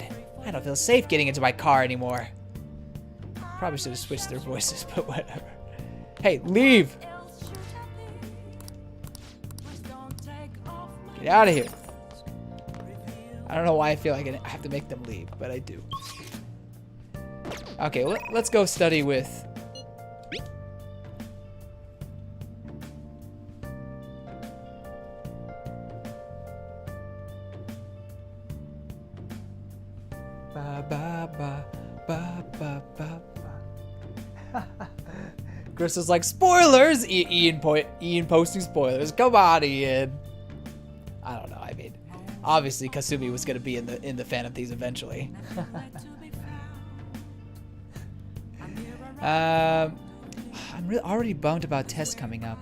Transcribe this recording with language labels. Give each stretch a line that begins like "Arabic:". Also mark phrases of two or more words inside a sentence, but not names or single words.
English: I don't feel safe getting into my car anymore. Probably should have switched their voices, but whatever. Hey, leave! Get out of here. I don't know why I feel like I have to make them leave, but I do. Okay, let's go study with... Ba ba ba ba ba ba ba. Crystal's like, spoilers! Ian posting spoilers. Come on, Ian. I don't know. I mean, obviously Kasumi was gonna be in the Phantom Thieves eventually. I'm already bummed about tests coming up.